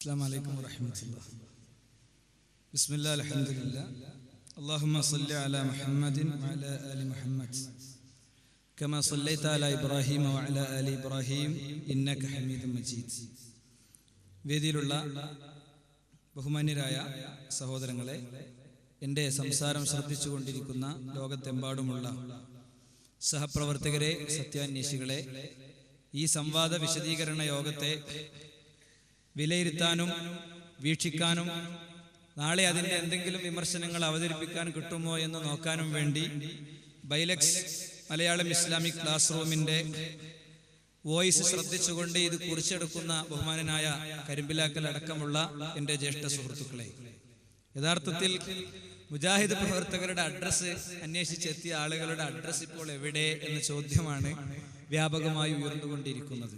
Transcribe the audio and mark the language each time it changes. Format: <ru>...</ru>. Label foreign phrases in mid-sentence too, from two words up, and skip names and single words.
<ar>السلام عليكم ورحمة الله. بسم الله الحمد لله. اللهم صل على محمد وعلى آل محمد كما صليت على إبراهيم وعلى آل إبراهيم إنك حميد مجيد.</ar> <ml>വേദിയിലുള്ള ബഹുമാന്യരായ സഹോദരങ്ങളെ, എൻ്റെ സംസാരം ശ്രദ്ധിച്ചുകൊണ്ടിരിക്കുന്ന ലോകത്തെമ്പാടുമുള്ള സഹപ്രവർത്തകരെ, സത്യാന്വേഷികളെ, ഈ സംവാദ വിശദീകരണ യോഗത്തെ വിലയിരുത്താനും വീക്ഷിക്കാനും നാളെ അതിൻ്റെ എന്തെങ്കിലും വിമർശനങ്ങൾ അവതരിപ്പിക്കാൻ കിട്ടുമോ എന്ന് നോക്കാനും വേണ്ടി ബൈലക്സ് മലയാളം ഇസ്ലാമിക് ക്ലാസ് റൂമിൻ്റെ വോയിസ് ശ്രദ്ധിച്ചുകൊണ്ട് ഇത് കുറിച്ചെടുക്കുന്ന ബഹുമാനനായ കരിമ്പിലാക്കൽ അടക്കമുള്ള എൻ്റെ ജ്യേഷ്ഠ സുഹൃത്തുക്കളെ, യഥാർത്ഥത്തിൽ മുജാഹിദ് പ്രവർത്തകരുടെ അഡ്രസ്സ് അന്വേഷിച്ചെത്തിയ ആളുകളുടെ അഡ്രസ്സ് ഇപ്പോൾ എവിടെ എന്ന ചോദ്യമാണ് വ്യാപകമായി ഉയർന്നുകൊണ്ടിരിക്കുന്നത്.</ml>